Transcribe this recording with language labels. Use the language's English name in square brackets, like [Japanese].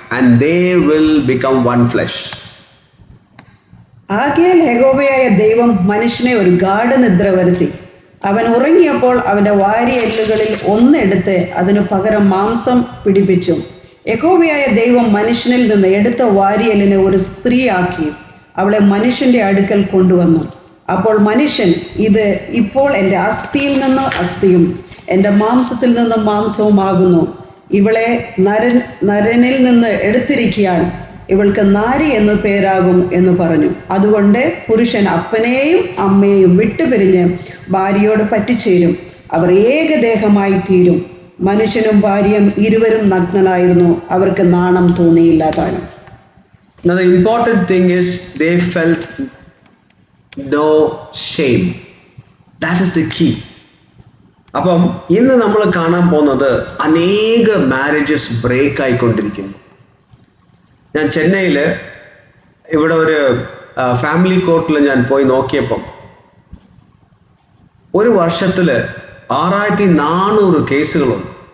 [English] and they will become one flesh. [Malayalam] ആകയാൽ യഹോവയായ ദൈവം മനുഷ്യനെ ഒരു ഗാഢനിദ്ര വരുത്തി. അവൻ ഉറങ്ങിയപ്പോൾ അവന്റെ വാരിയെല്ലുകളിൽ ഒന്നെടുത്ത് അതിനു പകരം മാംസം പിടിപ്പിച്ചു. യഹോവയായ ദൈവം മനുഷ്യനിൽ നിന്ന് എടുത്ത വാരിയെല്ലിനെ ഒരു സ്ത്രീയാക്കി അവളെ മനുഷ്യന്റെ അടുക്കൽ കൊണ്ടുവന്നു. അപ്പോൾ മനുഷ്യൻ, ഇത് ഇപ്പോൾ എൻ്റെ അസ്ഥിയിൽ നിന്ന് അസ്ഥിയും എൻ്റെ മാംസത്തിൽ നിന്ന് മാംസവുമാകുന്നു. ഇവളെ നരനിൽ നിന്ന് എടുത്തിരിക്കാൻ ഇവൾക്ക് നാരി എന്നു പേരാകും എന്ന് പറഞ്ഞു. അതുകൊണ്ട് പുരുഷൻ അപ്പനെയും അമ്മയെയും വിട്ടുപിരിഞ്ഞ് ഭാര്യയോട് പറ്റിച്ചേരും, അവർ ഏകദേഹമായി തീരും. മനുഷ്യനും ഭാര്യയും ഇരുവരും നഗ്നനായിരുന്നു, അവർക്ക് നാണം തോന്നിയില്ലാതാനും. [English] Now the important thing is they felt no shame. That is the key. [Malayalam] അപ്പം ഇന്ന് നമ്മൾ കാണാൻ പോകുന്നത് അനേക മാരേജസ് ബ്രേക്ക് ആയിക്കൊണ്ടിരിക്കുന്നു. ഞാൻ ചെന്നൈയിൽ ഇവിടെ ഒരു ഫാമിലി കോർട്ടിൽ ഞാൻ പോയി നോക്കിയപ്പം ഒരു വർഷത്തിൽ 6400 കേസുകളുണ്ട്.